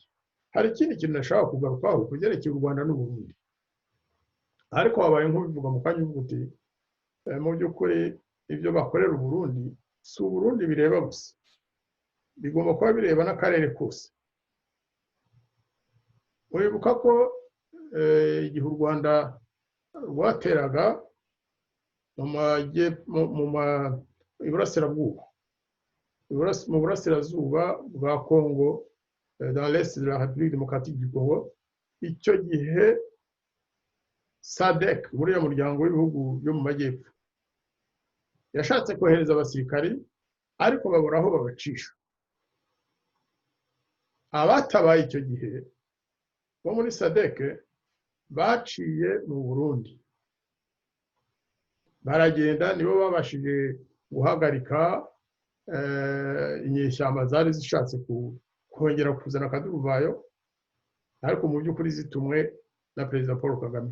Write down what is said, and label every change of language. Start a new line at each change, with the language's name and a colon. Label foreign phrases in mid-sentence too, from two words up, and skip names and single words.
Kinyarwanda: Hari ikindi kintu nashaka kugarukaho kugerekeye u Rwanda n'Uburundi, ariko wabaye nk'ubivuga mu kanya uvuga uti mu by'ukuri ibyo bakorera Uburundi si Uburundi bireba gusa, bigomba kuba bireba n'akarere kose. Uribuka ko igihe u Rwanda rwateraga mu burasirazuba bwa Congo,
French: dans l'est de la République démocratique du Congo,
Kinyarwanda: icyo gihe SADC, muri uyu muryango w'ibihugu byo mu majyepfo, yashatse kohereza abasirikari ariko babura aho babacisha. Abatabaye icyo gihe bo muri SADC baciye mu Burundi, baragenda, nibo babashije guhagarika inyeshyamba zari zishatse kongera kuzana akaduruvayo, ariko mu by'ukuri zitumwe na Perezida Paul Kagame.